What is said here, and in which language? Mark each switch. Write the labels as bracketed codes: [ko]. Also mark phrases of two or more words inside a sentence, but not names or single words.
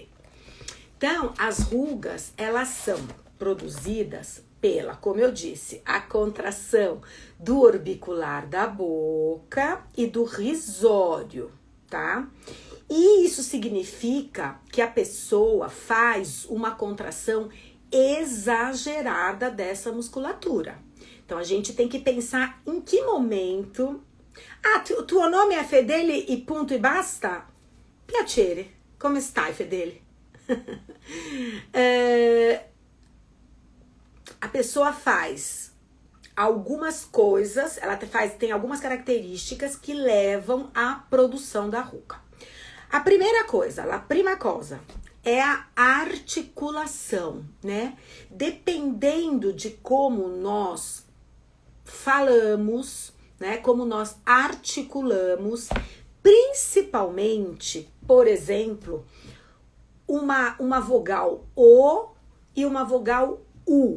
[pt] Então, as rugas, elas são produzidas pela, como eu disse, a contração do orbicular da boca e do risório, tá? E isso significa que a pessoa faz uma contração exagerada dessa musculatura. Então, a gente tem que pensar em que momento... [it] Ah, tuo nome é Fedele e ponto e basta? Piacere, come stai, Fedele? [pt] A pessoa faz algumas coisas, tem algumas características que levam à produção da ruga. A primeira coisa, [it] a prima cosa, [pt] é a articulação, né? Dependendo de como nós falamos, né? Como nós articulamos, principalmente, por exemplo, uma vogal O e uma vogal U.